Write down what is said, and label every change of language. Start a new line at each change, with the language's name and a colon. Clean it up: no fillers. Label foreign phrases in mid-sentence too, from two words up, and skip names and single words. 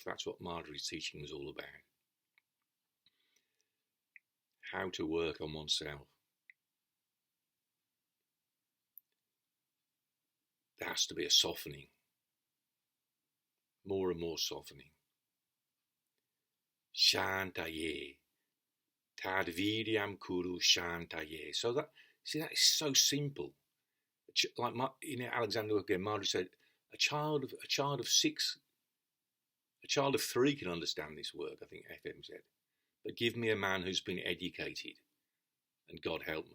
English: That's what Marjorie's teaching was all about. How to work on oneself. There has to be a softening. More and more softening.
Sanskrit: Shantaye. तद्वीर्यं कुरु शान्तये.
English: So that is so simple. Like in Alexander again, Marjorie said, a child of 6, a child of 3 can understand this work, I think FM said. But give me a man who's been educated, and God help me.